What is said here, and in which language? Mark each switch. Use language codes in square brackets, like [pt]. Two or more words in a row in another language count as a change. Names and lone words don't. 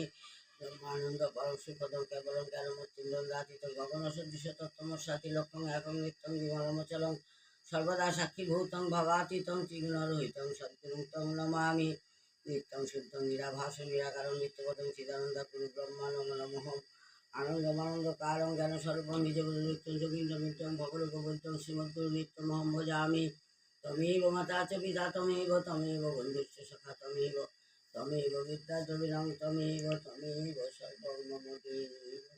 [sa] ব্রহ্মানন্দ পরম সুখদং কেবলং জ্ঞানমূর্তিং রাতিত গগন সদৃশ তত্ত্বমস্যাতি লক্ষ্যং একং নিত্যং বিমলমচলং সর্বদা সাক্ষীভূতং ভবাতীতং ত্রিগুণরহিতং সদ্গুরুং তং নমামি। নিত্যং শুদ্ধং নিরাভাসং নিরাকারং নিত্যপদং চিদানন্দ গুরু ব্রহ্মা নমো নমঃ। আনন্দমানন্দ কারং জ্ঞানস্বরূপং নিজগুরু নিত্যং যোগীন্দ্র নিত্যং ভগবদ্গীতং শ্রীমদ্গুরু নিত্যমহং ভজামি। তমেব মাতা চ পিতা তমেব বন্ধুশ্চ সখা তমেব বিদ্যা দ্রবিণং তমেব সর্বং মম দেবী।